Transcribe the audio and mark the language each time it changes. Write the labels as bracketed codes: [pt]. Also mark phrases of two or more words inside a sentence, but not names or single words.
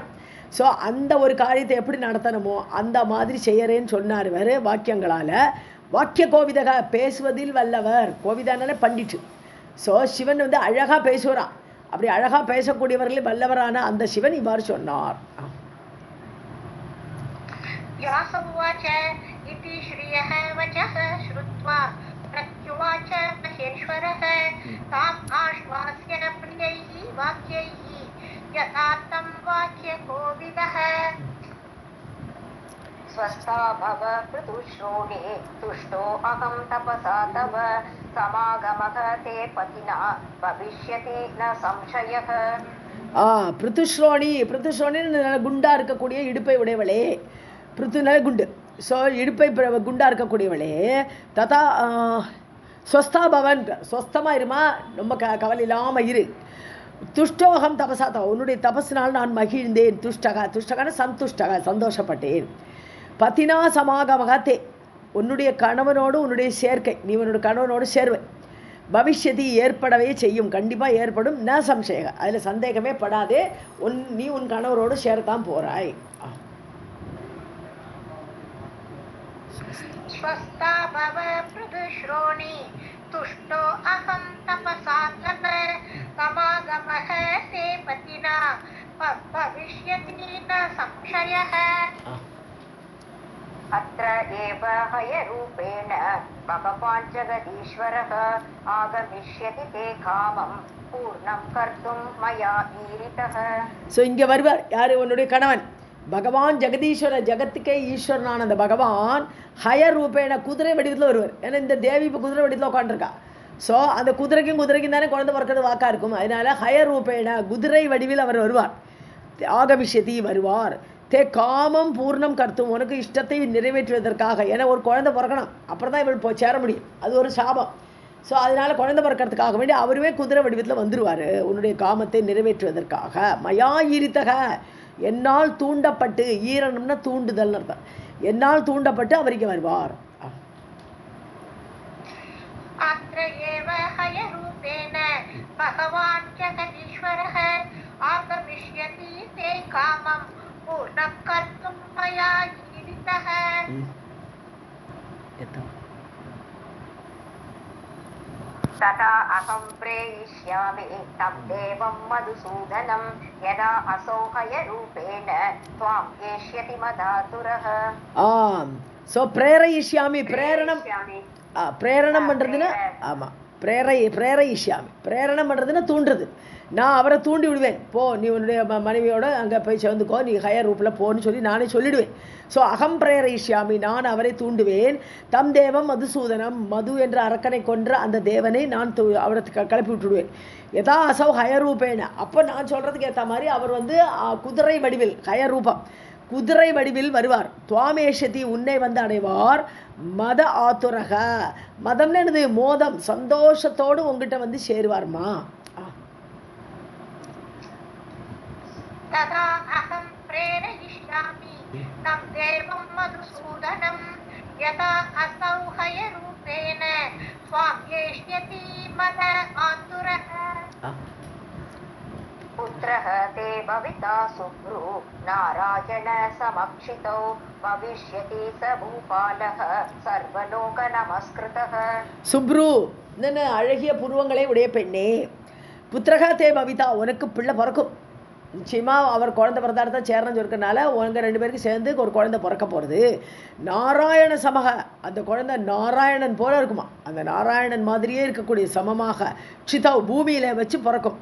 [ta] ஸோ அந்த ஒரு காரியத்தை எப்படி நடத்தணுமோ அந்த மாதிரி செய்யறேன்னு சொன்னார் இவர் வாக்கியங்களால். [sa] वाक्य कोविदः, [ta] பேசுவதில் வல்லவர், கோவிதானாலே பண்டிட்டு. ஸோ சிவன் வந்து அழகாக பேசுகிறான், அப்படி அழகாக பேசக்கூடியவர்களே வல்லவரான அந்த சிவன் இவ்வாறு சொன்னார். [sa] व्यास उवाच इति श्रियः वचः श्रुत्वा प्रत्युवाच महेश्वरः ताम् आश्वास्य प्रियैः वाक्यैः यथार्थं वाक्यकोविदः. स्वस्था भव पृथुश्रोणे तुष्टो अहं तपसा तव समागमः ते पतिना भविष्यति न संशयः. [ta] பிருத்துஸ்ரோணி, பிருத்துஸ்ரோணின்னு குண்டா இருக்கக்கூடிய இடுப்பை உடையவளே, பிருத்துனால குண்டு, ஸோ இடுப்பை குண்டாக இருக்கக்கூடியவளே, [sa] तदा स्वस्था भव, [ta] ஸ்வஸ்தமாக இருமா, ரொம்ப கவலை இல்லாமல் இரு. [sa] तुष्टोऽहं तपसा तव, [ta] உன்னுடைய தபஸினால் நான் மகிழ்ந்தேன். [sa] तुष्टः, तुष्टः सन्तुष्टः, [ta] சந்தோஷப்பட்டேன். [sa] पतिना समागमः ते, [ta] உன்னுடைய கணவனோடு உன்னுடைய சேர்க்கை, நீ உன்னோட கணவனோடு சேர்வை. பவிஷ்யதி, ஏற்படவே செய்யும், கண்டிப்பாக ஏற்படும். [sa] न संशयः, [ta] அதில் சந்தேகமே படாதே, நீ உன் கணவரோடு சேரத்தான் போகிறாய். [sa] स्वस्था भव पृथुश्रोणी तुष्टो अहं तपसा तव समागमः ते पतिना भविष्यति न संशयः. अत्र एव हयरूपेण भगवान् जगदीश्वरः आगमिष्यति ते कामं पूर्णं कर्तुं मया ईरितः. [ta] ஸோ இங்கே வருவார் யார்? உன்னுடைய கணவன் பகவான் ஜெகதீஸ்வரர், ஜெகத்துக்கே ஈஸ்வரனான அந்த பகவான் [sa] हय रूपेण [ta] குதிரை வடிவத்தில் வருவார். ஏன்னா இந்த தேவி இப்போ குதிரை வடிவத்தில் உட்காந்துருக்கா. ஸோ அந்த குதிரைக்கும் தானே குழந்தை பிறக்கிறது வாக்கா இருக்கும். அதனால [sa] हय रूपेण [ta] குதிரை வடிவில் அவர் வருவார். ஆகமிஷதி வருவார். [sa] ते कामं पूर्णं कर्तुम्, [ta] உனக்கு இஷ்டத்தை நிறைவேற்றுவதற்காக. ஏன்னா ஒரு குழந்தை பிறக்கணும், அப்புறம் தான் இவள் சேர முடியும். அது ஒரு சாபம். ஸோ அதனால குழந்தை பிறக்கிறதுக்காக வேண்டி அவருவே குதிரை வடிவத்தில் வந்துடுவார் உன்னுடைய காமத்தை நிறைவேற்றுவதற்காக. [sa] मया ईरितः, [ta] என்னால் தூண்டப்பட்டு, ஈரணும்னா தூண்டுதல் அர்த்தம், என்னால் தூண்டப்பட்டு அவர் இங்கே வருவார். [sa] अत्र एव हयरूपेण भगवान् जगदीश्वरः आगमिष्यति ते कामं पूर्णं कर्तुं मया ईरितः. तथा अहं प्रेयिष्यामि तं देवं मधुसूदनं यदा असौ हयरूपेण त्वां एष्यति मदातुरः. [ta] ஆம். ஸோ பிரேரயிஷ்யாமி, பிரேரணம் பிரேரணம் பண்ணுறதுன்னா, ஆமாம், பிரேரயிஷ்யாமி, பிரேரணம் பண்ணுறதுன்னா தூண்டுறது. நான் அவரை தூண்டி விடுவேன், போ நீ உன்னுடைய மனைவியோட அங்கே போய் சேர்ந்துக்கோ, நீ ஹயர் ரூப்பில் போன்னு சொல்லி நானே சொல்லிடுவேன். ஸோ [sa] अहं प्रेरयिष्यामि, [ta] நான் அவரை தூண்டுவேன். [sa] तं देवं मधुसूदनम्, [ta] மது என்ற அரக்கனை கொன்ற அந்த தேவனை நான் அவரை கிளப்பி விட்டுடுவேன். [sa] यदा असौ हय रूपेण, [ta] அப்போ நான் சொல்கிறதுக்கு ஏற்ற மாதிரி அவர் குதிரை வடிவில், ஹயர் ரூபம் குதிரை வடிவில் வருவார். துவாமேஷதி, உன்னை அடைவார். [sa] मद आतुरः, [ta] மதம்னு என்னது? மோதம், சந்தோஷத்தோடு உங்ககிட்ட சேருவார்மா. [sa] तदा अहं प्रेरयिष्यामि तं देवं मधुसूदनं यदा असौ हयरूपेण स्वां एष्यति मद आतुरः. पुत्रः ते भविता सुब्रू नारायण समक्षितौ भविष्यति स भूपालः सर्वलोक नमस्कृतः. [ta] சுப்ரு, அழகிய புருவங்களை உடைய பெண்ணே, [sa] पुत्रः ते भविता, [ta] உனக்கு பிள்ளை பிறக்கும். நிச்சயமாக அவர் குழந்தை பிறந்தாதான் சேரணும்னு சொல்லிக்கிறனால உங்கள் 2 பேருக்கு சேர்ந்து ஒரு குழந்தை பிறக்க போகிறது. [sa] नारायण समः, [ta] அந்த குழந்தை நாராயணன் போல இருக்குமா, அந்த நாராயணன் மாதிரியே இருக்கக்கூடிய சமமாக சிதவ், பூமியில் வச்சு பிறக்கும்.